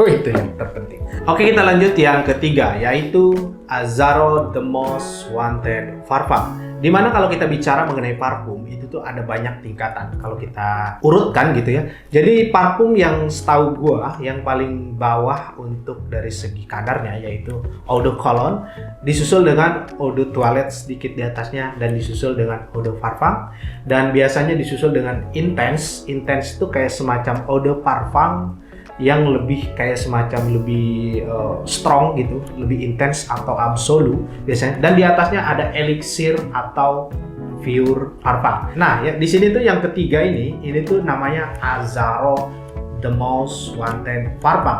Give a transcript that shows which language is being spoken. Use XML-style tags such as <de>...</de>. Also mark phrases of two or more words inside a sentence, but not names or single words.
<id>Itu yang terpenting. Oke, kita lanjut yang ketiga, yaitu Azzaro The Most Wanted Parfum. Dimana kalau kita bicara mengenai parfum itu tuh ada banyak tingkatan kalau kita urutkan gitu ya. Jadi parfum yang setahu gua yang paling bawah untuk dari segi kadarnya yaitu</id> <fr>eau de cologne,</fr> <id>disusul dengan</id> <fr>eau de toilette</fr> <id>sedikit di atasnya, dan disusul dengan</id> <fr>eau de parfum,</fr> <id>dan biasanya disusul dengan intense. Intense itu kayak semacam</id> <fr>eau de parfum</fr> <id>yang lebih kayak semacam lebih strong gitu, lebih intens atau absolu biasanya, dan di atasnya ada elixir atau pure parfum. Nah, ya di sini tuh yang ketiga ini tuh namanya Azzaro The Most Wanted Parfum.</id>